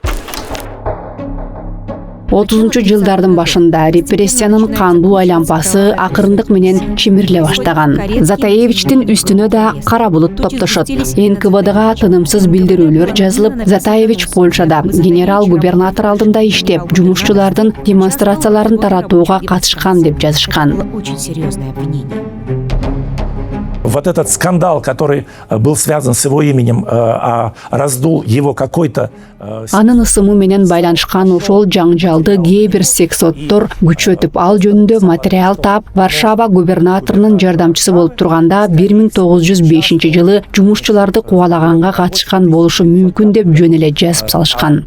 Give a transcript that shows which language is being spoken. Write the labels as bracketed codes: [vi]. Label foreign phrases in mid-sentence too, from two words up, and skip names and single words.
[ky] 30-жылдардын башында репрессиянын кандуу айлампасы акырындык менен чимириле баштаган. Затаевичтин үстүнө да кара булут топтошот. НКВДга тынымсыз билдирүүлөр жазылып, Затаевич Польшада генерал-губернатор алдында иштеп, жумушчулардын демонстрацияларын таратууга катышкан деп жазышкан. [ru] Вот этот скандал, который был связан с его именем, раздул его какой-то... [ky] Анын ысымы менен байланышкан ошол жаңжалды кээ бир сексоттор күчөтүп, ал жөнүндө материал таап, Варшава губернаторунун жардамчысы болуп турганда 1905 жылы жумушчуларды кубалаганга катышкан болушу мүмкүн деп жөн эле жазып салышкан.